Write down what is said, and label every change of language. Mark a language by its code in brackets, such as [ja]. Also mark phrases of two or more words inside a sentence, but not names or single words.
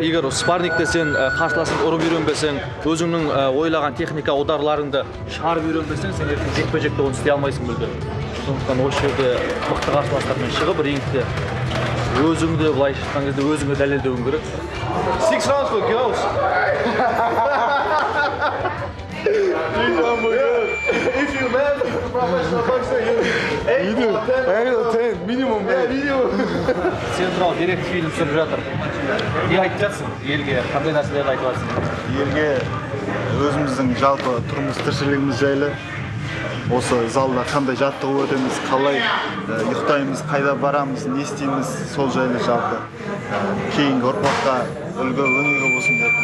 [kk] Егер спаррингте сен қарсыласыңды ұрып үйренбесең, өзіңнің ойлаған техника ударларыңды шығарып үйренбесең, сен ертең жекпе-жекте оны істей алмайсың мүлде. Сондықтан осы жерде мықты қарсыластармен шығып, рингте өзіңді былай шыққан кезде өзіңе дәлелдеуің керек. [en] 6 rounds for girls. If you man, professional boxer, you 8 or 10 minimum. [kk] Сен туралы деректі фильм түсіріп жатыр. Не айтып жатсың елге? Қандай нәрселерді айтып жатсың? Елге өзіміздің жалпы тұрмыс тіршілігіміз жайлы, осы залда қандай жаттығу өтеміз, қалай ұйықтаймыз, қайда барамыз, не істейміз, сол жайлы жалпы кейінгі ұрпаққа үлгі өнеге болсын деп.